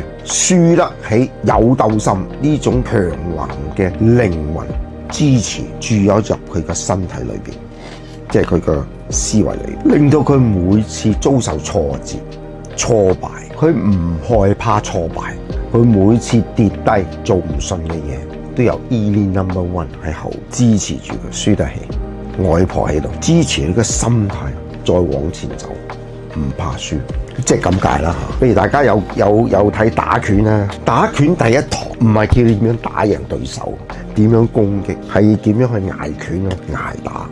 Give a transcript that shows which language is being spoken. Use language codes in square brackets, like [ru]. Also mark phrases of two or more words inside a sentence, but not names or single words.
[yue] 輸得起，有鬥心呢種強橫嘅靈魂支持注咗入佢嘅身體裏邊，即係佢嘅思維裏，令到佢每次遭受挫折、挫敗，佢唔害怕挫敗，佢每次跌低做唔順嘅嘢，都有 Eileen [en] number one [yue] 喺後支持住佢輸得起，外婆喺度支持佢嘅心態再往前走。唔怕輸，即係咁解啦。譬如大家有睇打拳啦，打拳第一堂唔係叫你點樣打贏對手，點樣攻擊，係點樣去挨拳咯，挨打。